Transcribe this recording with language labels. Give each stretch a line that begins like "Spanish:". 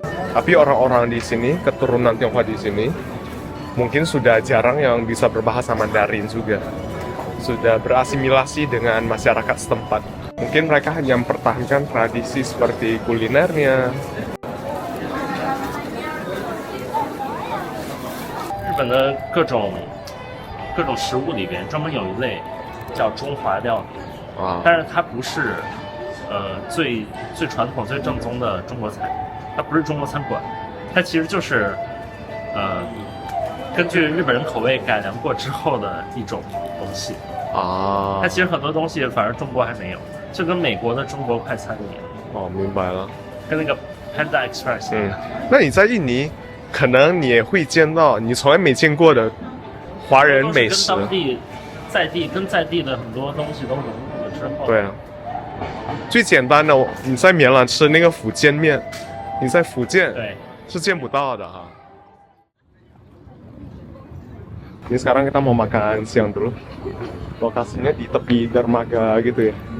Indonesian: Tapi orang-orang di sini, keturunan Tionghoa di sini, mungkin sudah jarang yang bisa berbahasa Mandarin juga. Sudah berasimilasi dengan masyarakat setempat. Mungkin mereka hanya mempertahankan tradisi seperti kulinernya.
Chinese: 日本的各种食物里边专门有一类叫中华料理，但是它不是最传统最正宗的中国菜，它不是中国餐馆，它其实就是根据日本人口味改良过之后的一种东西它其实很多东西反而中国还没有，就跟美国的中国快餐一样。明白了。跟那个 Panda Express 一样。那你在印尼，可能你也会见到你从来没见过的华人美食。跟当地在地的很多东西都融入了之后。对啊。最简单的，你在棉兰吃那个福建面，你在福建是见不到的哈。
Indonesian: Ini sekarang kita mau makan siang dulu. Lokasinya di tepi dermaga gitu ya.